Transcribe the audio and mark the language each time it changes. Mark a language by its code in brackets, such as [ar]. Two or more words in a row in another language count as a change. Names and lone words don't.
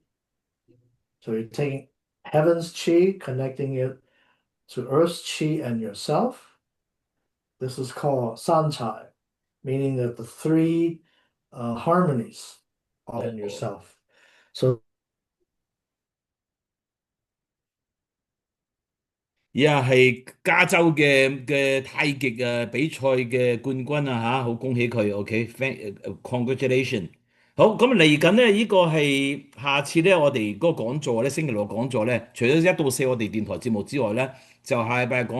[en] So you're taking heaven's chi, connecting it to earth's chi and yourself. This is called sanchai, meaning that the three harmonies are in yourself. So [yue] 係加州嘅太極比賽嘅冠軍啊嚇，好恭喜佢，OK，congratulation。好，咁嚟緊咧，呢個係下次咧，我哋嗰個講座咧，星期六講座咧，除咗1到4我哋電台節目之外咧，就下禮拜講